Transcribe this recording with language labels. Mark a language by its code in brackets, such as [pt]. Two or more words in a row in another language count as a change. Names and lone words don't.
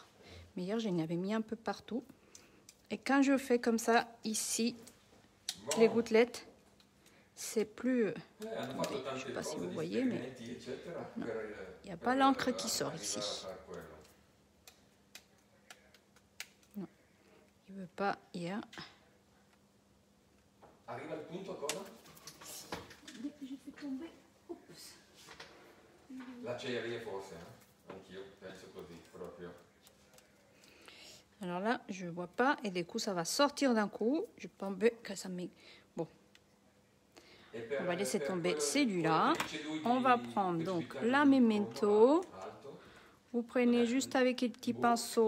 [fr] Mais hier, j'en avais mis un peu partout. Et quand je fais comme ça, ici, les gouttelettes, c'est plus... Attendez, je ne sais pas si vous voyez, mais non, il n'y a pas l'encre qui sort ici. Non, il ne veut pas, il y a... [it] Arriva il punto cosa? [fr] Dès que je fais tomber, oups. [it] L'acciaieria forse, eh? Anch'io penso così, proprio. [fr] Alors là, je ne vois pas et du coup, ça va sortir d'un coup. Je pense que ça met... Bon. On va laisser tomber celui-là. On va prendre donc la Memento. Vous prenez juste avec un petit pinceau.